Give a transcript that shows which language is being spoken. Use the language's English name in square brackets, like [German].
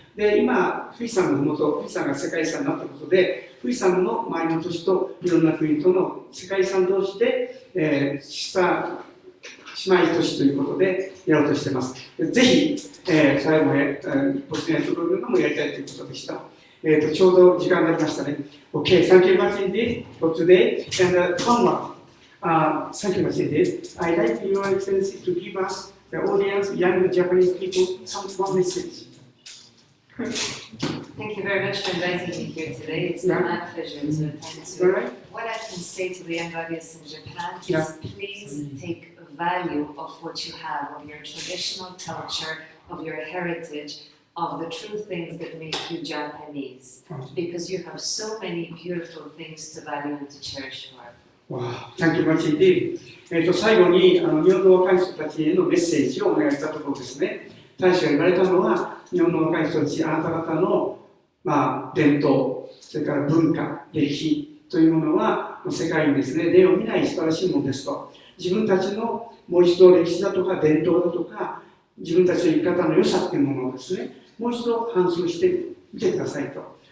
[Japanese] で、今、富士山のふもと、富士山が世界遺産になったことで、富士山の周りの都市といろんな国との世界遺産同士で、シスター姉妹都市ということでやろうとしています。ぜひ、最後まで、ボスニアとロールもやりたいということでした。ちょうど時間になりましたね。 [English] Okay, thank you much indeed for today. And one more. Thank you much indeed. I'd like Your Excellency to give us, the audience, young Japanese people, one message. Thank you very much for inviting me here today. It's been my pleasure to attend to. What I can say to the young audience in Japan is please take value of what you have, of your traditional culture, of your heritage, of the true things that make you Japanese, because you have so many beautiful things to value and to cherish for. Wow, thank you much indeed. [Japanese] 最後に日本の若い人たちへのメッセージをお願いしたところですね。大使が言われたのは、日本の若い人たち、あなた方の、伝統、それから文化、歴史というものは、世界にですね、例を見ない素晴らしいものですと。自分たちのもう一度歴史だとか伝統だとか、自分たちの生き方の良さっていうものをですね、もう一度反芻してみてくださいと。